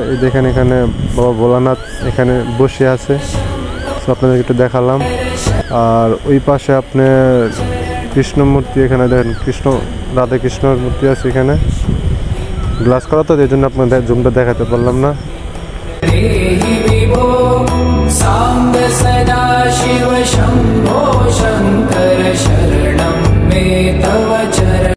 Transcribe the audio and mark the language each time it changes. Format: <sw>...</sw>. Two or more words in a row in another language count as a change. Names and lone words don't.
<bn>এই দেখেন এখানে বাবা ভোলানাথ এখানে বসে আছে। তো আপনাদেরকে একটু দেখালাম। আর ওই পাশে আপনার কৃষ্ণ মূর্তি, এখানে দেখেন কৃষ্ণ রাধা কৃষ্ণর মূর্তি আছে। এখানে গ্লাস করা তো, এই জন্য আপনাদের জুমটা দেখাতে পারলাম না।</bn> <sa>सांब सदा शिव शंभो शंकर शरणं मे तव</sa>